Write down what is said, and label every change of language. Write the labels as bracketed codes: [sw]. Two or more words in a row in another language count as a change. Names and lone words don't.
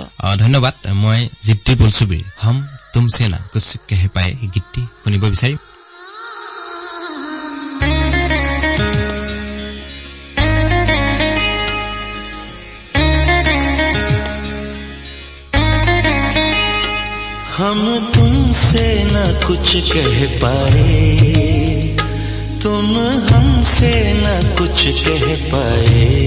[as] ধন্যবাদ মই জিত্তি পুলছুবিৰ হম তুমছে না কুছ কহ পায়ে এই গীতটি শুনিব বিচাৰিম [hi] हम तुमसे न कुछ कह पाए तुम हमसे न कुछ कह पाए